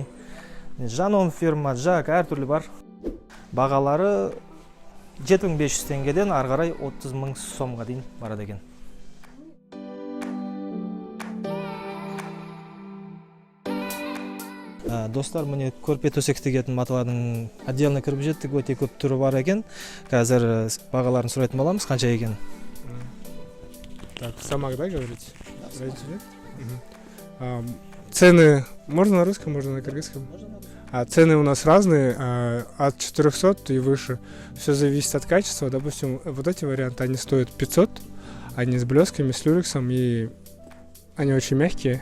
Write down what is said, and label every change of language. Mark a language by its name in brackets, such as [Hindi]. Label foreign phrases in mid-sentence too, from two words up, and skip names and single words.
[Kazakh] Жаном фирма, жак, әртүрлі бар. Бағалары 7500 теңгеден ары қарай 30 000 сомға дейін барады екен. Достар, міне көрпе төсек тігетін маталардың отделіне кіріп жеттік, өте көп түрі бар екен. Қазір бағаларын сұрайтын боламыз, қанша екен? [Russian] Так, Самак, да, говорите? Цены можно на русском, можно на кыргызском? Цены у нас разные, от 400 и выше. Все зависит от качества. Допустим, вот эти варианты, они стоят 500, они с блесками, с люрексом, и они очень мягкие.